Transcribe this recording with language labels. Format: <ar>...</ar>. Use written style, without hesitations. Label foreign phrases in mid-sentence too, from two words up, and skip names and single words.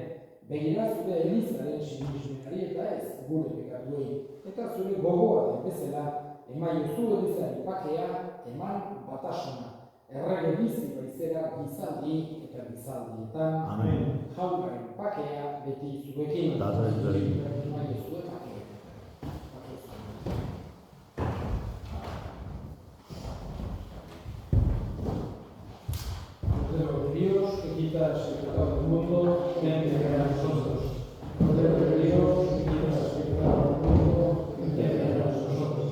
<eu>Begira zure elizaren sinismenari eta ez gure pekatuei. Eta zure gogoa den bezala, emaiozu elizaren bakea, eman batasuna. Errege bizi baizera gizaldi eta gizaldietan. Amen. Jaunaren bakea beti zuekin. Eta zuekin. Emaiozu bakea.</eu> <es>Cordero de Dios, que quitas el pecado del mundo, ten piedad de nosotros. Cordero de Dios, que quitas el pecado del mundo, ten piedad de nosotros.</es>